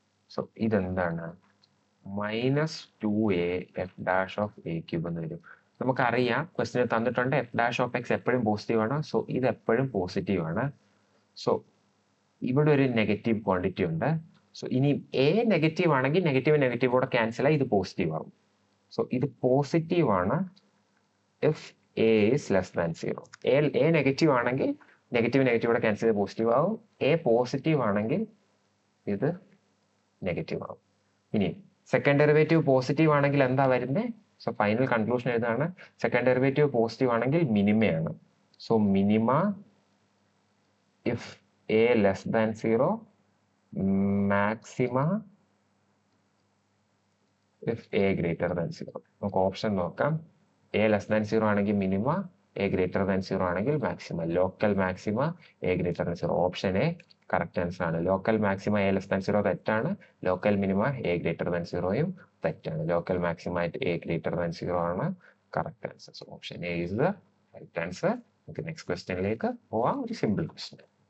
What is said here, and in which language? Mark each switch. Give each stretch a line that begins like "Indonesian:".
Malayalam: So ഇതെന്താണ്, -2a f′(a³ എന്ന് വരും. നമുക്കറിയാം ക്വസ്റ്റിന് തന്നിട്ടുണ്ട് f′(x) എപ്പോഴും പോസിറ്റീവ് ആണ്. സോ ഇത് എപ്പോഴും പോസിറ്റീവ് ആണ്. സോ ഇവിടെ ഒരു നെഗറ്റീവ് ക്വാണ്ടിറ്റി ഉണ്ട്. സോ ഇനി a നെഗറ്റീവ് ആണെങ്കിൽ നെഗറ്റീവോടെ ക്യാൻസൽ ആയി ഇത് പോസിറ്റീവ് ആവും. സോ ഇത് പോസിറ്റീവ് ആണ്
English: if a is less than 0.
Malayalam: a negative ആണെങ്കിൽ നെഗറ്റീവോടെ ക്യാൻസൽ ചെയ്ത് പോസിറ്റീവ് ആവും. a പോസിറ്റീവ് ആണെങ്കിൽ ഇത് നെഗറ്റീവ് ആവും. ഇനി സെക്കൻഡ് ഡെറിവേറ്റീവ് പോസിറ്റീവ് ആണെങ്കിൽ എന്താ വരുന്നത്? സോ ഫൈനൽ കൺക്ലൂഷൻ ഏതാണ്? സെക്കൻഡ് ഡെറിവേറ്റീവ് പോസിറ്റീവ് ആണെങ്കിൽ മിനിമയാണ്.
English: So minima if a less than 0, maxima if a greater than 0.
Malayalam: നമുക്ക് ഓപ്ഷൻ നോക്കാം. a less than 0 ആണെങ്കിൽ മിനിമ, a greater than 0 ആണെങ്കിൽ maxima.
English: Local maxima a greater than 0.
Malayalam: Option A correct answer ആണ്. Local maxima a less than 0 തെറ്റാണ്. Local minima a greater than 0യും തെറ്റാണ്. Local maxima a greater than 0 ആണ് correct answer.
English: So option A is the right answer.
Malayalam: നമുക്ക് next ക്വസ്റ്റ്യനിലേക്ക് പോവാം. ഒരു simple question.